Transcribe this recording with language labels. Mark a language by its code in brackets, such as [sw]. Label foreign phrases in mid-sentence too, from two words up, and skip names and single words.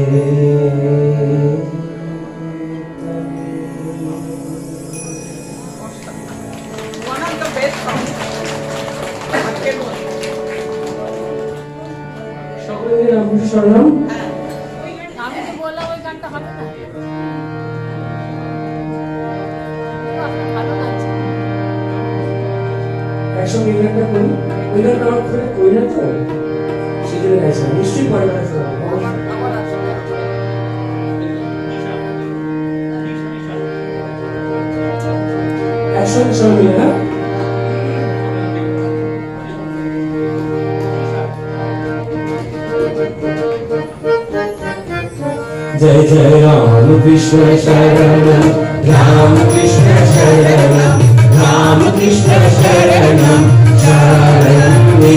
[en] One of the best songs. [bn] আজকের মধ্যে। সকলে রামকৃষ্ণ শরণম। হ্যাঁ। আমি তো বললাম ওই গানটা হবে না, আপনার ভালো লাগছে। একসঙ্গে এই গানটা করি, ওই গানটা আমার খুব করি না তো, সেই জন্য গাইছিলাম। নিশ্চয়ই পরে গান শোনাবো। আমার আসলে একসঙ্গে সবাই মিলে না। [sa] जय जय राम कृष्ण शरणम राम कृष्ण शरणम राम कृष्ण शरणम शरणे।